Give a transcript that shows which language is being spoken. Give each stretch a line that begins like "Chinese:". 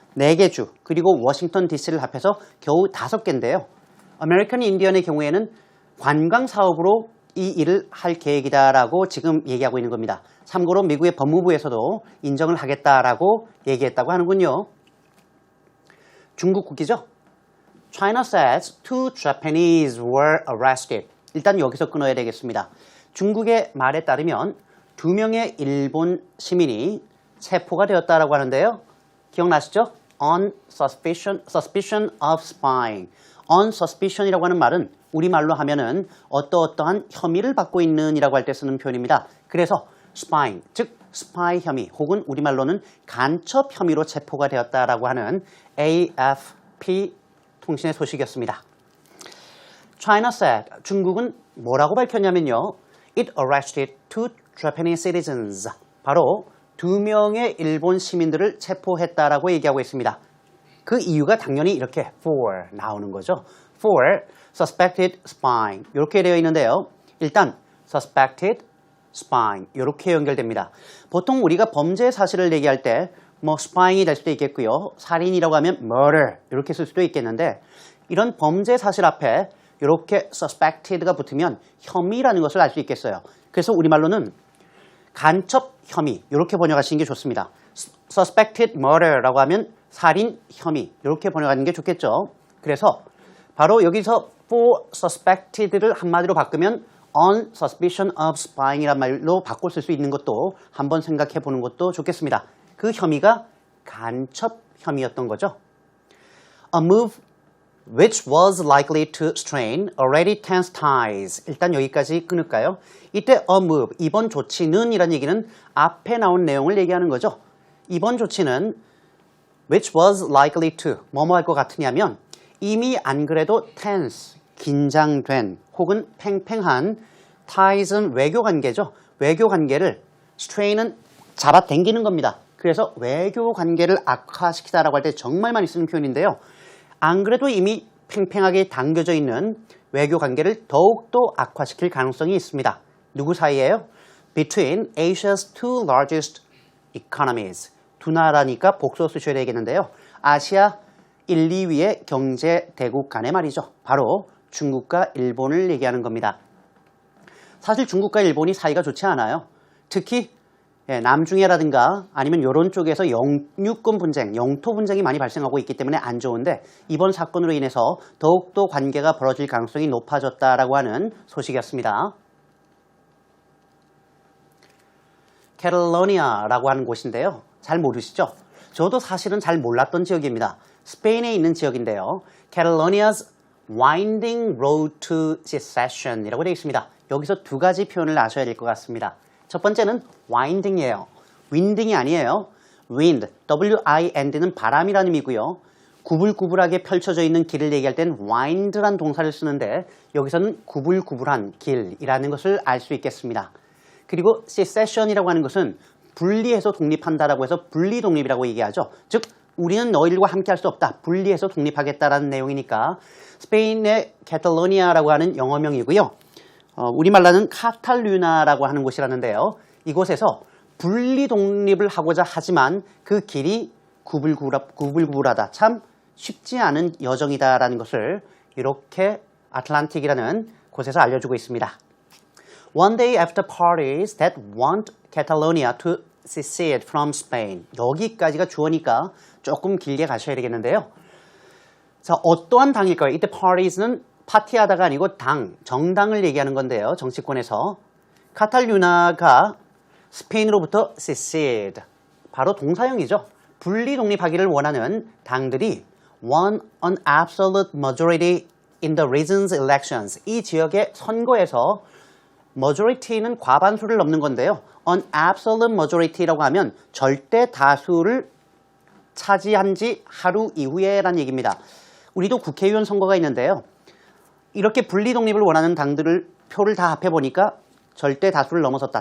Korean: 4개 주 그리고 워싱턴 DC를 합해서 겨우 5개인데요. 아메리칸 인디언의 경우에는 관광 사업으로 이 일을 할 계획이다라고 지금 얘기하고 있는 겁니다. 참고로 미국의 법무부에서도 인정을 하겠다라고 얘기했다고 하는군요. 중국 국기죠.
English: China says 2 Japanese were arrested.
Korean: 일단 여기서 끊어야 되겠습니다. 중국의 말에 따르면 2명의 일본 시민이 체포가 되었다라고 하는데요. 기억나시죠?
English: On suspicion of spying.
Korean: On suspicion이라고 하는 말은 우리말로 하면은 어떠어떠한 혐의를 받고 있는 이라고 할 때 쓰는 표현입니다. 그래서 spying, 즉 스파이 혐의 혹은 우리말로는 간첩 혐의로 체포가 되었다라고 하는 AFP 통신의 소식이었습니다.
English: China said,
Korean: 중국은 뭐라고 밝혔냐면요.
English: It arrested 2 Japanese citizens.
Korean: 바로 2명의 일본 시민들을 체포했다라고 얘기하고 있습니다. 그 이유가 당연히 이렇게 for 나오는 거죠.
English: for suspected spying
Korean: 이렇게 되어 있는데요. 일단
English: suspected spying
Korean: 이렇게 연결됩니다. 보통 우리가 범죄 사실을 얘기할 때 뭐 spying이 될 수도 있겠고요. 살인이라고 하면 murder 이렇게 쓸 수도 있겠는데 이런 범죄 사실 앞에 이렇게 suspected가 붙으면 혐의라는 것을 알 수 있겠어요. 그래서 우리말로는 간첩 혐의 이렇게 번역하시는 게 좋습니다.
English: suspected murder
Korean: 라고 하면 살인 혐의 이렇게 번역하는 게 좋겠죠. 그래서 바로 여기서 for suspected를 한마디로 바꾸면
English: on suspicion of spying
Korean: 이란 말로 바꿔 쓸 수 있는 것도 한번 생각해 보는 것도 좋겠습니다. 그 혐의가 간첩 혐의였던 거죠.
English: A move which was likely to strain already tense ties.
Korean: 일단 여기까지 끊을까요? 이때
English: a move,
Korean: 이번 조치는 이란 얘기는 앞에 나온 내용을 얘기하는 거죠. 이번 조치는
English: which was likely to,
Korean: 뭐뭐 할 것 같으냐면 이미 안 그래도 tense, 긴장된 혹은 팽팽한 ties는 외교 관계죠. 외교 관계를 strain은 잡아당기는 겁니다. 그래서 외교 관계를 악화시키다라고 할 때 정말 많이 쓰는 표현인데요. 안 그래도 이미 팽팽하게 당겨져 있는 외교 관계를 더욱더 악화시킬 가능성이 있습니다. 누구 사이에요?
English: Between Asia's two largest economies.
Korean: 두 나라니까 복수 쓰셔야 되겠는데요. 아시아 1, 2위의 경제 대국 간의 말이죠. 바로 중국과 일본을 얘기하는 겁니다. 사실 중국과 일본이 사이가 좋지 않아요. 특히 남중해라든가 아니면 이런 쪽에서 영유권 분쟁, 영토 분쟁이 많이 발생하고 있기 때문에 안 좋은데 이번 사건으로 인해서 더욱더 관계가 벌어질 가능성이 높아졌다라고 하는 소식이었습니다. 캐탈로니아라고 하는 곳인데요. 잘 모르시죠? 저도 사실은 잘 몰랐던 지역입니다. 스페인에 있는 지역인데요.
English: Catalonia's winding road to secession이라고
Korean: 되어 있습니다. 여기서 두 가지 표현을 아셔야 될 것 같습니다. 첫 번째는 winding이에요. winding이 아니에요. wind, W-I-N-D는 바람이라는 의미고요. 구불구불하게 펼쳐져 있는 길을 얘기할 땐 wind란 동사를 쓰는데 여기서는 구불구불한 길이라는 것을 알 수 있겠습니다. 그리고 secession이라고 하는 것은 분리해서 독립한다라고 해서 분리독립이라고 얘기하죠. 즉 우리는 너희들과 함께 할 수 없다. 분리해서 독립하겠다라는 내용이니까 스페인의 캐탈로니아라고 하는 영어명이고요. 우리말로는 카탈루냐라고 하는 곳이라는데요. 이곳에서 분리 독립을 하고자 하지만 그 길이 구불구불하다. 참 쉽지 않은 여정이다라는 것을 이렇게 아틀란틱이라는 곳에서 알려주고 있습니다.
English: One day after parties that want Catalonia to secede from Spain.
Korean: 여기까지가 주어니까 조금 길게 가셔야 되겠는데요. 자, 어떠한 당일까요? 이때 parties는 파티하다가 아니고 정당을 얘기하는 건데요. 정치권에서. 카탈루냐가 스페인으로부터 secede, 바로 동사형이죠. 분리 독립하기를 원하는 당들이
English: won an absolute majority in the region's elections.
Korean: 이 지역의 선거에서 majority는 과반수를 넘는 건데요.
English: an absolute majority
Korean: 라고 하면 절대 다수를 차지한 지 하루 이후에라는 얘기입니다. 우리도 국회의원 선거가 있는데요. 이렇게 분리 독립을 원하는 당들을 표를 다 합해보니까 절대 다수를 넘어섰다.